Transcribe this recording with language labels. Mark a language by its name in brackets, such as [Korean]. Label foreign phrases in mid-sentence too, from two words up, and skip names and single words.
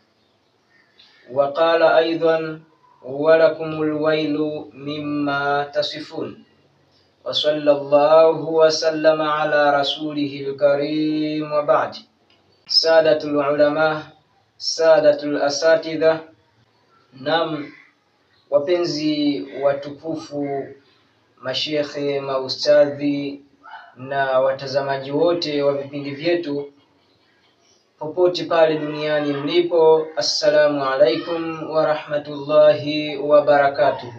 [Arabic] وقال أيضا ولكم الويل مما تصفون. وصلى الله وسلم على رسوله الكريم وبعد. سادة العلماء، سادة الأساتذة، [Swahili] nam wapenzi watukufu, mashekhe, maustadhi na watazamaji wote wa vipindi vyetu popote pale duniani mlipo, [Arabic] السلام عليكم ورحمة الله وبركاته.